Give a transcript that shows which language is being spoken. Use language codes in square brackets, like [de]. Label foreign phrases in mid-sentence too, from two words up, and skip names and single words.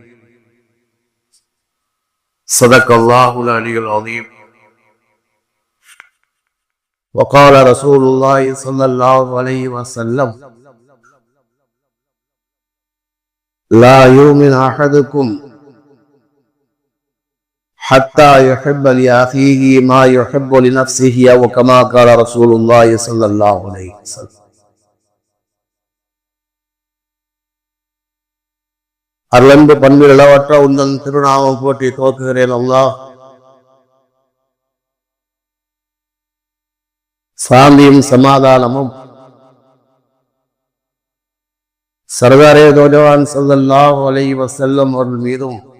[ar] صدق الله العلي العظيم وقال رسول الله صلى الله عليه وسلم لا يؤمن أحدكم حتى يحب لأخيه ما يحب لنفسه أو كما قال رسول الله صلى الله عليه وسلم. [ta] அருளன்பு பண்பில் இளவற்ற உந்தன் திருநாமம் போற்றி துவக்குகிறேன். அல்லாஹ் சாந்தியும் சமாதானமும் [ur] سردارِ دو جہاں [ar] صلى الله عليه وسلم [ta] அவர்கள் மீதும்